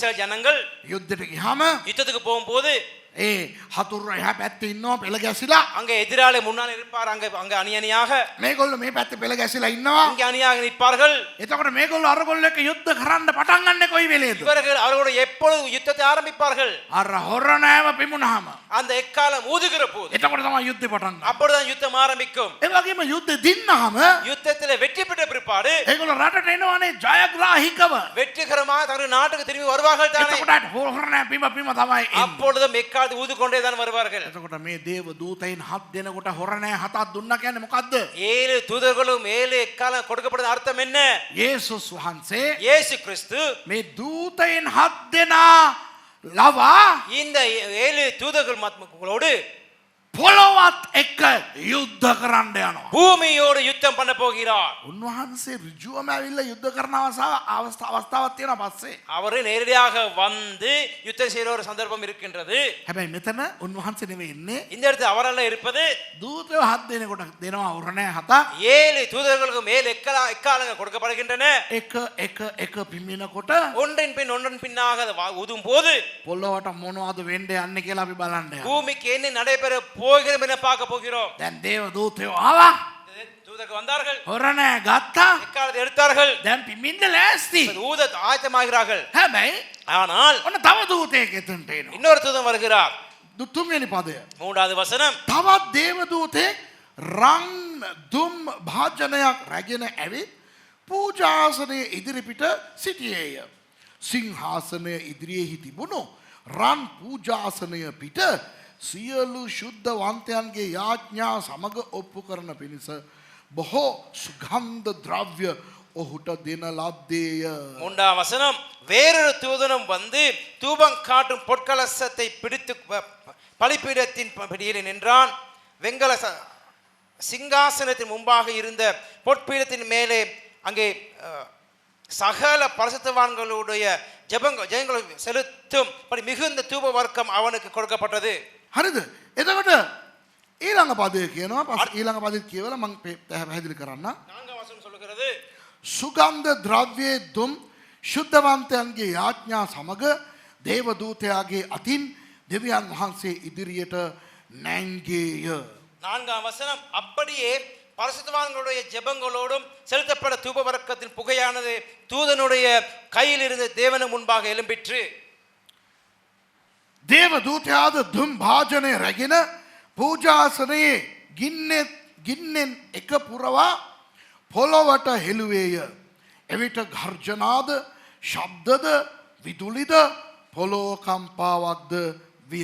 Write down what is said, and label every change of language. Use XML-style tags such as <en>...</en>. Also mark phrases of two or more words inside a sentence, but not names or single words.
<ta>இஸ்ரேல் ஜனங்கள்</ta> <si>යුද්ධයට ගියාම</si> <ta>யுத்தத்துக்கு போகும்போது</ta> <si>ඒ හතුරු එහා පැත්තේ ඉන්නවා පෙළ ගැසිලා.</si> <ta>அங்கே எதிராளி முன்னால் இருப்பார், அங்கே அங்கே அணி அணியாக</ta> <si>මේගොල්ලෝ මේ පැත්තේ පෙළ ගැසිලා ඉන්නවා.</si> <ta>இங்கே அணியாக நிற்பார்கள்.</ta> <si>එතකොට මේගොල්ලෝ අරගොල්ලෝ එක්ක යුද්ධ කරන්න පටන් ගන්න කොයි වෙලේද?</si> <ta>இவர்கள் அவர்களோட எப்பொழுது யுத்தத்தை ஆரம்பிப்பார்கள்?</ta> <si>අර හොරණෑව පිමුණාම.</si> <ta>அந்த எக்காலம் ஊதுகிற போது</ta> <si>එතකොට තමයි යුද්ධේ පටන් ගන්නේ.</si> <ta>அப்பொழுதுதான் யுத்தம் ஆரம்பிக்கும்.</ta> <si>ඒ වගේම යුද්ධ දින්නාම</si> <ta>யுத்தத்தில் வெற்றி பெற்ற பிற்பாடு</ta> <si>ඒගොල්ලෝ රටට එනවනේ ජයග්‍රාහිකව.</si> <ta>வெற்றிகரமாக தங்கள் நாட்டுக்கு திரும்பி வருவார்கள் தானே.</ta> <si>එතකොට හොරණෑ පිම තමයි එන්නේ.</si> <ta>அப்பொழுதும் எக்காலத்து ஊதுகொண்டே தான் வருவார்கள்.</ta> <si>එතකොට මේ දේව දූතයින් 7 දෙනෙකුට හොරණෑ 7ක් දුන්නා කියන්නේ මොකද්ද?</si> <ta>7 தூதர்களும் 7 எக்காலம் கொடுக்கப்பட்ட அர்த்தம் என்ன?</ta> <si>යේසුස් වහන්සේ</si> <ta>இயேசு கிறிஸ்து</ta> <si>මේ දූතයින් 7 දෙනා ලවා</si> <ta>இந்த 7 தூதர்கள் மக்களோடு</ta> <si>පොළොවත් එක්ක යුද්ධ කරන්න යනවා.</si> <ta>பூமியோடு யுத்தம் பண்ண போகிறார்.</ta> <si>උන්වහන්සේ ඍජුවම ඇවිල්ලා යුද්ධ කරන අවස්ථාවක් තියෙනවා පස්සේ.</si> <ta>அவர் நேரடியாக வந்து யுத்தம் செய்கிற ஒரு சந்தர்ப்பம் இருக்கின்றது.</ta> <si>හැබැයි මෙතන උන්වහන්සේ නෙවෙයි ඉන්නේ.</si> <ta>இந்த இடத்துல அவரல்ல இருப்பது.</ta> <si>දූතයෝ 7 දෙනෙකුට දෙනවා හොරණෑ 7ක්.</si> <ta>7 தூதர்களுக்கு மேல் எக்காலங்கள் கொடுக்கப்படுகின்றன.</ta> <si>එක පිමිනකොට</si> <ta>ஒன்றின் பின் ஒன்றன் பின்னாக ஊதும் போது</ta> <si>පොළොවට මොනවද වෙන්න යන්නේ කියලා අපි බලන්න යනවා.</si> <ta>பூமிக்கு என்ன நடைபெற போகிறது என பார்க்க போகிறோம்.</ta> <si>දැන් දේව දූතයෝ ආවා.</si> <ta>தூதர்கள் வந்தார்கள்.</ta> <si>හොරණෑ ගත්තා.</si> <ta>எக்காலத்தை எடுத்தார்கள்.</ta> <si>දැන් පිමින්ද ලෑස්ති.</si> <ta>ஊத ஆயத்தமாகிறார்கள்.</ta> <si>හැබැයි</si> <ta>ஆனால்</ta> <si>ඔන්න තව දූතයෙක් එතනට එනවා.</si> <ta>இன்னொரு தூதன் வருகிறார்.</ta> <si>තුන්වෙනි පදය.</si> <ta>மூன்றாவது வசனம்.</ta> <si>තවත් දේව දූතයෙක් රන් දුම් භාජනයක් රැගෙන ඇවිත් පූජාසනයේ ඉදිරිපිට සිටියේය. සිංහාසනය ඉදිරියේහි තිබුණු රන් පූජාසනය පිට සියලු ශුද්ධවන්තයන්ගේ යාඥා සමග ඔප්පු කරන පිණිස බොහෝ සුගන්ධ ද්‍රව්‍ය ඔහුට දෙන ලද්දේය.</si> <ta>மூன்றாம் வசனம். வேறொரு தூதனும் வந்து தூபம் காட்டும் பொற்கலசத்தை பிடித்து பலிபீடத்தின் பிடியில் நின்றான். வெங்கல சிங்காசனத்தின் முன்பாக இருந்த பொற்பீடத்தின் மேலே அங்கே சகல பரிசுத்தவான்களுடைய ஜெபங்களை செலுத்தும் படி மிகுந்த தூப வர்க்கம் அவனுக்கு கொடுக்கப்பட்டது.</ta> <si>හරිද? එතකොට ඊළඟ පදය කියනවා. ඊළඟ පදෙත් කියවලා මම පැහැදිලි කරන්න.</si> <ta>நான்காம் வசனம் சொல்கிறது.</ta> <si>සුගන්ධ ද්‍රව්‍යයේ දුම් ශුද්ධවන්තයන්ගේ යාඥා සමග දේවදූතයාගේ අතින් දෙවියන් වහන්සේ ඉදිරියට නැංගේය.</si> <ta>நான்காம் வசனம். அப்படியே பரிசுத்தவான்களுடைய ஜெபங்களோடும் செலுத்தப்பட்ட தூப வர்க்கத்தின் புகையானது தூதனுடைய கையில் இருந்து தேவனு முன்பாக எழும்பிற்று.</ta> <si>දේවදූතයාද දුම් භාජනය රැගෙන පූජාසනයේ ගින්නෙන් එක පුරවා පොළොවට හෙළුවේය. එවිට ගර්ජනාද ශබ්දද විදුලිද පොළොකම්පාවක්ද විය.</si>